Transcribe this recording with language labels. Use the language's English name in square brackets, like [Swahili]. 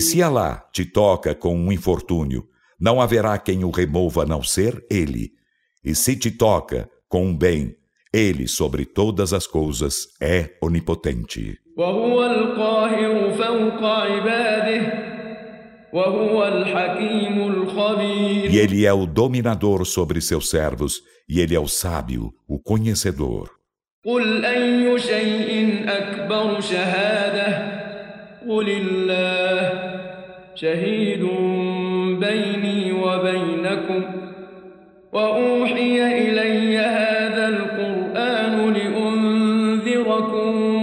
[Portuguese] E se Alá te toca com um infortúnio, não haverá quem o remova a não ser ele. E se te toca com um bem, ele sobre todas as coisas é onipotente. [Arabic] وهو القاهر فوق عباده وهو الحكيم الخبير. [Portuguese] E ele é o dominador sobre seus servos e ele é o sábio, o conhecedor. [Arabic] قل أي شيء أكبر شهادة قل الله شهيد بيني وبينكم وأوحي إلي هذا القرآن لأنذركم.